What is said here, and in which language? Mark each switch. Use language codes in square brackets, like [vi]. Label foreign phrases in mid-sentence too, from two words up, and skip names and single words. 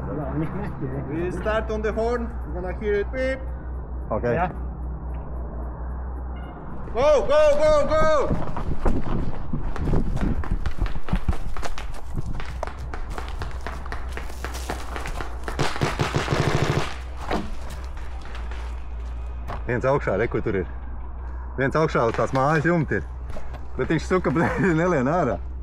[en] We start on the horn. We're gonna hear it beep. Okay. Yeah. Go, go, go, go! [lv] Viens augšā, re, kur tur ir. Viens augšā uz tās mājas jumta ir. Bet viņš suka, nelien ārā.